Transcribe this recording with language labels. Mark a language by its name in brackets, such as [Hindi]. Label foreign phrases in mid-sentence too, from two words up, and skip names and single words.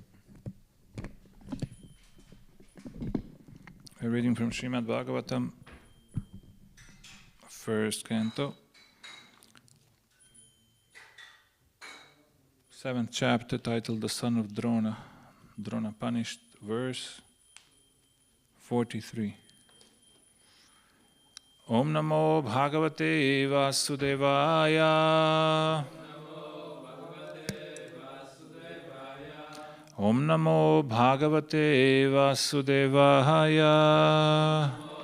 [English] We're reading from Srimad Bhagavatam, first canto, 7th chapter, titled The Son of Drona, Drona Punished, verse 43. [Sanskrit] Om Namo Bhagavate Vasudevaya. Om Namo Bhagavate Vasudevaya.